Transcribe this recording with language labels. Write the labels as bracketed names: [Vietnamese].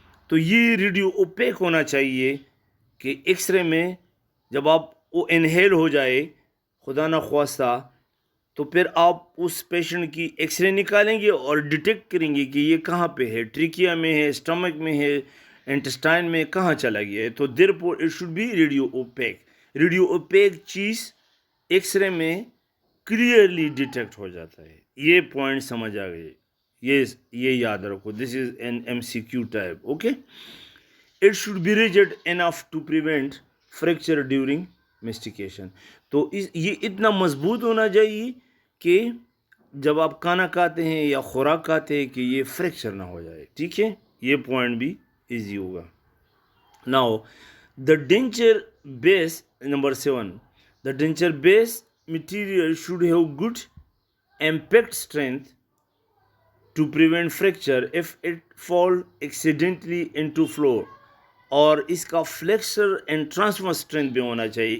[Urdu] تو یہ radio OPEC ہونا چاہیے کہ ایکس رے میں جب آپ وہ انہیل ہو جائے خدا نخواستہ, تو پھر آپ اس پیشنٹ کی ایکس رے نکالیں گے اور ڈیٹیکٹ کریں گے کہ یہ کہاں پہ ہے, ٹریکیا میں ہے, اسٹمک میں ہے, انٹسٹائن میں, کہاں چلا گیا ہے. تو [English] Therefore it should be radio opaque. [Urdu] Radio OPEC چیز ایکس رے میں کلیئرلی ڈیٹیکٹ ہو جاتا ہے. یہ پوائنٹ سمجھ آ گئے, یہ یاد رکھو. [English] This is an M C Q type. Okay. It should be rigid enough to prevent fracture during mastication. [Urdu] تو یہ اتنا مضبوط ہونا چاہیے کہ جب آپ کھانا کھاتے ہیں یا خوراک کھاتے ہیں کہ یہ فریکچر نہ ہو جائے. ٹھیک ہے, یہ پوائنٹ بھی ایزی ہوگا. [English] Now, the denture base, number 7, the denture base material should have good impact strength to prevent fracture if it fall accidentally into floor. [Urdu] اور اس کا فلیکسر اینڈ ٹرانسفر اسٹرینتھ بھی ہونا چاہیے.